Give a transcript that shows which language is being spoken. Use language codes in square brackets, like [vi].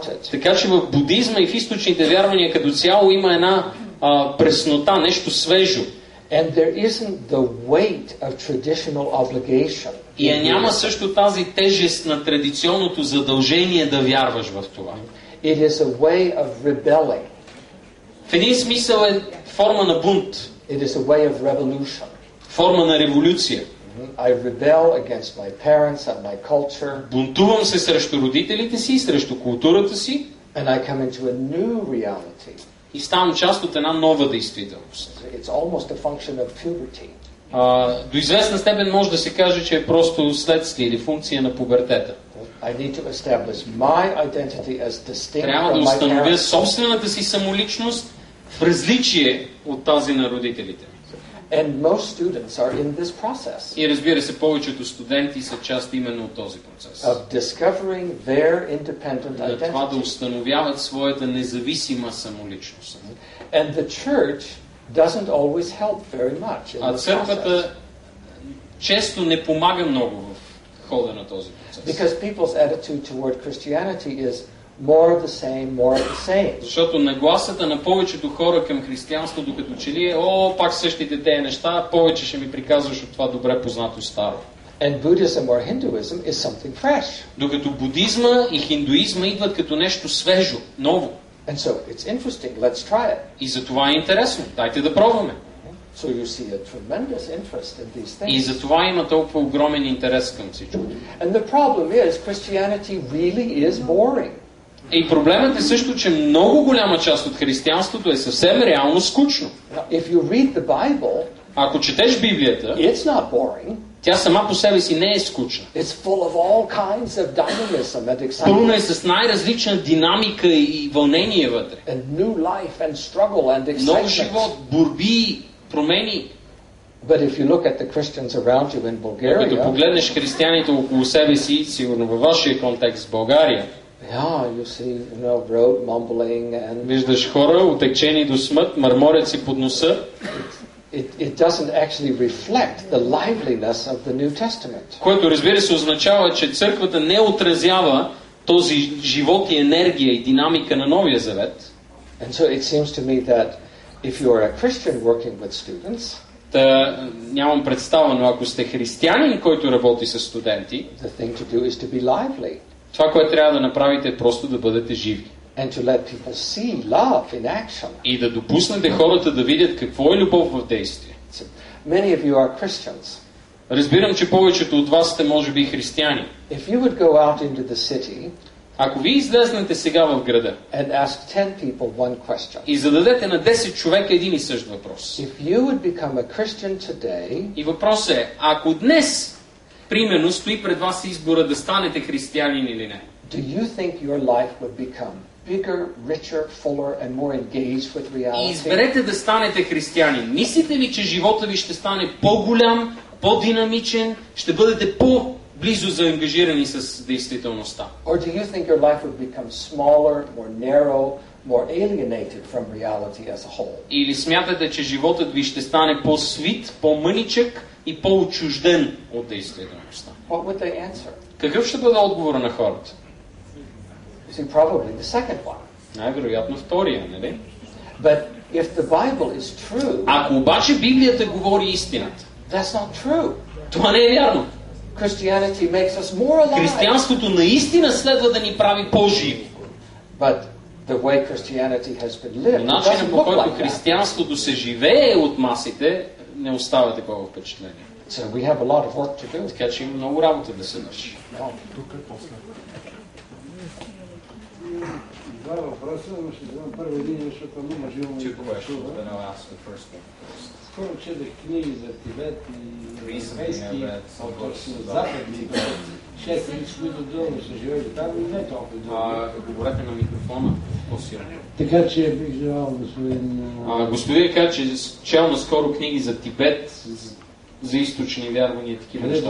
[bg] Така че в будизма и в източните вярвания като цяло има една преснота, нещо свежо. [en] And there isn't the weight of traditional obligation. [bg] И няма също тази тежест на традиционното задължение да вярваш в това. [en] It is a way of rebelling. [bg] В един смисъл е форма на бунт. [en] It is a way of revolution. [bg] Форма на революция. [en] I rebel against my parents and my culture. [bg] Бунтувам се срещу родителите си и срещу културата си. [en] And I come into a new reality. [bg] И ставам част от една нова действителност. [en] It's almost a function of puberty. [bg] До известна степен може да се каже, че е просто следствие или функция на пубертета. [en] I need to establish my identity as distinct [bg] Трябва да [en] from my [bg] установя [en] parents. [bg] собствената си самоличност в различие от тази на родителите. [en] And most students are in this process. [bg] И разбира се, повечето студенти са част именно от този процес. [en] Of discovering their independent [bg] На това да [en] identity. [bg] установяват своята независима самоличност. [en] And the church doesn't always help very much in [bg] А [en] the process. [bg] църквата често не помага много в хода на този процес. [en] Because people's attitude toward Christianity is more of the same. [bg] Защото нагласата на повечето хора към християнството като че ли е, пак същите тези неща, повече ще ми приказваш от това добре познато старо. [en] And Buddhism or Hinduism is something fresh. [bg] Докато будизма и хиндуизма идват като нещо свежо, ново. [en] And so it's interesting. Let's try it. [bg] И за това е интересно. Дайте да пробваме. [en] So you see a tremendous interest in these things. [bg] И за това има толкова огромен интерес към всичко. [en] And the problem is Christianity really is boring. [bg] И проблемът е също, че много голяма част от християнството е съвсем реално скучно. [en] Now, if you read the Bible, [bg] ако четеш Библията, [en] it's not boring. [bg] Тя сама по себе си не е скучна. [en] It's full of all kinds of dynamism and excitement. [bg] Пълна е с най-различна динамика и вълнение вътре. [en] And new life and struggle and excitement. [bg] Много живот, борби, промени. [en] But if you look at the Christians around you in Bulgaria, [bg] като погледнеш християните около себе си, сигурно във вашия контекст в България, [en] you see, rote mumbling and [bg] виждаш хора, отекчени до смърт, мърморят си под носа. [en] It doesn't actually reflect the liveliness of the New Testament. [bg] Което разбира се означава, че църквата не отразява този живот и енергия и динамика на Новия Завет. [en] And so it seems to me that if you are a Christian working with students, [bg] нямам представа, но ако сте християнин, който работи с студенти, [en] the thing to do is to be lively. [bg] Това, което трябва да направите, е просто да бъдете живи. [en] And to let people see love in action. [bg] И да допуснете хората да видят какво е любов в действие. [en] Many of you are Christians. [bg] Разбирам, че повечето от вас сте може би християни. [en] If you would go out into the city, [bg] ако ви излезнете сега в града [en] and ask 10 people one question, [bg] и зададете на 10 човека един и същ въпрос, [en] if you would become a Christian today, [bg] и въпросът е, ако днес, примерно, стои пред вас избора да станете християнин или не, [en] do you think your life would become bigger, richer, fuller and more engaged with reality? [bg] И изберете да станете християнин. Мислите ли, че живота ви ще стане по-голям, по-динамичен, ще бъдете по-близо заангажирани с действителността? [en] Or do you think your life would become smaller, more narrow, more alienated from reality as a whole? [bg] Или смятате, че животът ви ще стане по-свит, по-мъничък и по-отчужден от действителността? [en] What would they answer? [bg] Какъв ще бъде отговора на хората? [en] See, probably the second one. [bg] Най-вероятно втория, нали? [en] But if the Bible is true, [bg] ако обаче Библията говори истината, [en] that's not true. [bg] Това не е вярно. [en] Christianity makes us more alive. [bg] Християнството наистина следва да ни прави по-живи. [en] But the way Christianity has been lived, [bg] начинът, по който християнството се живее от масите, не оставя такова впечатление. [en] So we have a lot of work to do. [bg] Така че има много работа да се върши. Два въпроса, но ще задам първо един, защото много живо [en] Two questions, but I'll ask the first one. [bg] Скоро четах книги за Тибет и европейски от западни, 6 лица, които дълго са живели там, и не толкова дълго. Говорете на микрофона по-силно. Така че бих желал, господин... Господин каза, че чел наскоро книги за Тибет, за източни вярвания, такива неща.